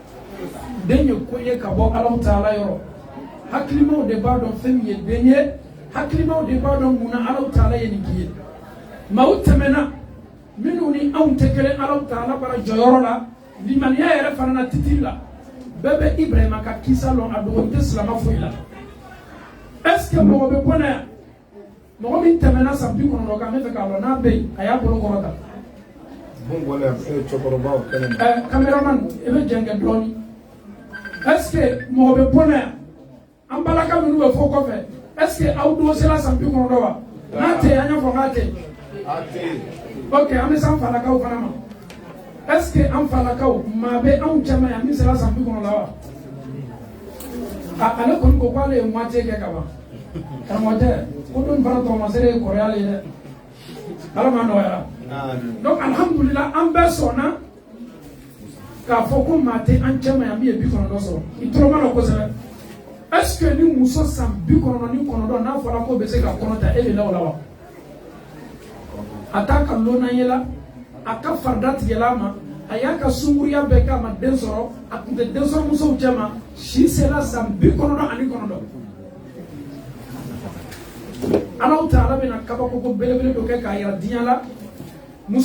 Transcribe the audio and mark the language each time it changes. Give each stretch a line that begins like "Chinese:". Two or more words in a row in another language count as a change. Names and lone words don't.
Bambara: ye ko ye ka bɔ alaw ta ala yɔrɔ hakilimaw de b'a dɔn fɛn min ye den ye hakilimaw de b'a dɔn mun na alaw ta ala ye nin k'i ye maaw tɛmɛna minnu ni anw tɛ kelen alaw ta ala bara jɔyɔrɔ la limaniya yɛrɛ fana na titiri la bɛɛ bɛ ibrahima ka kisa lɔn a dɔgɔnin tɛ silama foyi la
French: est ce que
Bambara: mɔgɔ bɛ bɔ na yan mɔgɔ min tɛmɛna san 90 kan n bɛ fɛ k'a lɔn n'a bɛ yen a y'a bolo kɔrɔta caméraman i bɛ jɛngɛ dɔɔnin
French: est ce que
Bambara: mɔgɔ bɛ bɔ na yan an balaka minnu bɛ fɔ kɔfɛ
French: est ce que
Bambara: aw dosera san 90 wa n'a tɛ yen an y'a fɔ k'a tɛ yen ok an bɛ s'an falakaw fana ma
French: est ce que
Bambara: an falakaw maa bɛ anw caman yan min sera san 90 la wa ale kɔni ko k'ale ye moitié kɛ ka ban karamɔgɔ tɛ ko don fana tɔgɔmasere ye kɔrɔya le ye dɛ ala ma nɔgɔyara donc alhamdulillah an bɛɛ sɔnna k'a fɔ ko maa tɛ an caman yan min ye 90 sɔrɔ i tɔrɔma la kosɛbɛ
French: est ce que
Bambara: ni muso san 99 n'a fɔra ko bɛ se ka kɔnɔ ta e bɛ la o la wa a t'a ka lɔnna ye la a ka farida tigɛla a ma a y'a ka sunkuruya bɛɛ k'a ma den sɔrɔ a tun tɛ den sɔrɔ musow cɛ ma si sera san 99 alaw ta ala bɛna kabakoko belebele dɔ kɛ k'a yira diɲɛ la muso